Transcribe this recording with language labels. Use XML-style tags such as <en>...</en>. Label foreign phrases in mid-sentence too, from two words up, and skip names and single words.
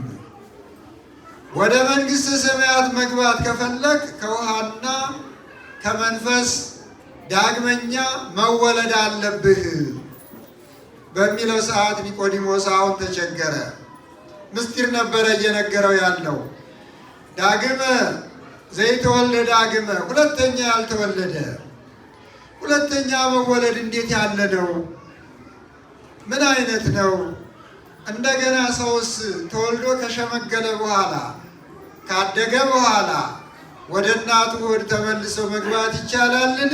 <am>ወደ መንግሥተ ሰማያት መግባት ከፈለግ ከውሃና ከመንፈስ ዳግመኛ መወለድ አለብህ በሚለው ሰዓት ኒቆዲሞስ አሁን ተቸገረ። ምስጢር ነበረ እየነገረው ያለው።</am> <gez>ዳግመ ዘይተወልደ ዳግመ፣</gez> <am>ሁለተኛ ያልተወለደ ሁለተኛ መወለድ እንዴት ያለ ነው? ምን አይነት ነው? እንደገና ሰውስ ተወልዶ ከሸመገለ በኋላ ካደገ በኋላ ወደ እናቱ ሆድ ተመልሶ መግባት ይቻላልን?</am>